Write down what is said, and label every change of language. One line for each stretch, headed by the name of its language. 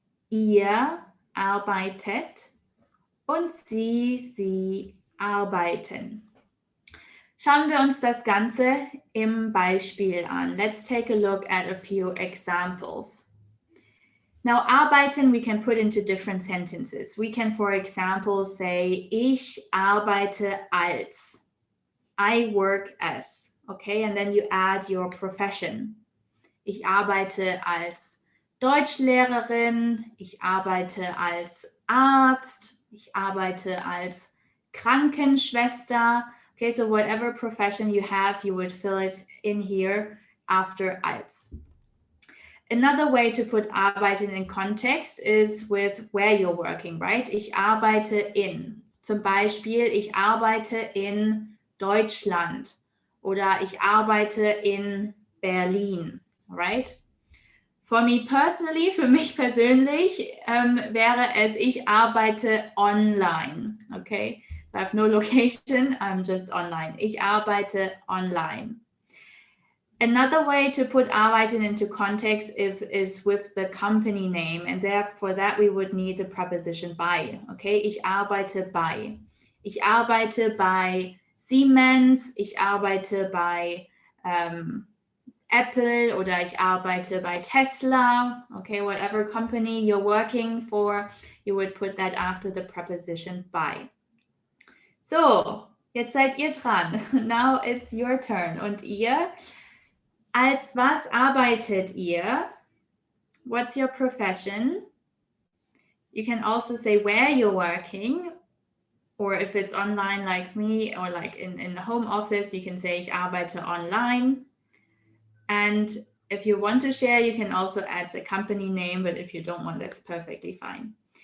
German: Ihr arbeitet und sie arbeiten. Schauen wir uns das Ganze im Beispiel an.
English: Let's take a look at a few examples. Now, arbeiten we can put into different sentences. We can, for example, say,
German: ich arbeite als.
English: I work as. Okay, and then you add your profession.
German: Ich arbeite als Deutschlehrerin, ich arbeite als Arzt, ich arbeite als Krankenschwester.
English: Okay, so whatever profession you have, you would fill it in here after als. Another way to put arbeiten in context is with where you're working, right?
German: Ich arbeite in. Zum Beispiel, ich arbeite in Deutschland oder ich arbeite in Berlin,
English: right? For me personally,
German: für mich persönlich wäre es, ich arbeite online, okay?
English: I have no location, I'm just online.
German: Ich arbeite online.
English: Another way to put arbeiten into context is with the company name, and therefore that we would need the preposition bei, okay?
German: Ich arbeite bei. Ich arbeite bei Siemens, ich arbeite bei Apple oder ich arbeite bei Tesla,
English: okay, whatever company you're working for, you would put that after the preposition bei.
German: So, jetzt seid ihr dran.
English: Now it's your turn.
German: Und ihr, als was arbeitet ihr?
English: What's your profession? You can also say where you're working, or if it's online like me, or like in the home office, you can say
German: ich arbeite online.
English: And if you want to share, you can also add the company name, but if you don't want, that's perfectly fine.